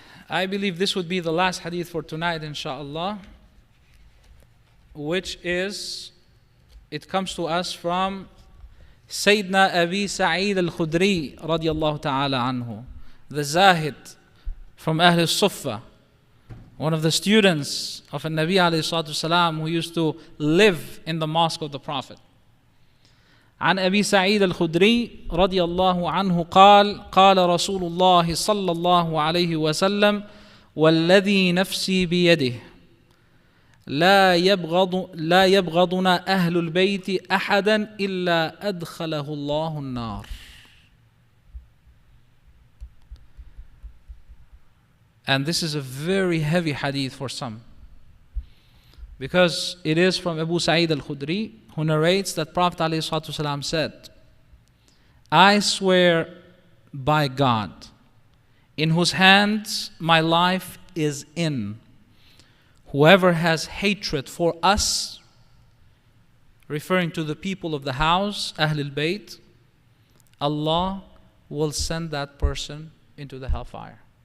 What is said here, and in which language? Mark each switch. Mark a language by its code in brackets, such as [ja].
[en] I believe this would be the last hadith for tonight, inshallah, which is, it comes to us from Sayyidina Abi Sa'id al-Khudri radiyallahu ta'ala anhu, the Zahid from Ahl al-Suffah, one of the students of Nabi alayhi salatu wasalam who used to live in the mosque of the Prophet. [ar] عن أبي سعيد الخدري رضي الله عنه قال قال رسول الله صلى الله عليه وسلم والذي نفسي بيده لا يبغضنا أهل البيت أحدا إلا أدخله الله النار. [en] And this is a very heavy hadith for some, because it is from Abu Sa'id al-Khudri, who narrates that Prophet ﷺ said, I swear by God, in whose hands my life is in, whoever has hatred for us, referring to the people of the house, Ahlul Bayt, Allah will send that person into the hellfire.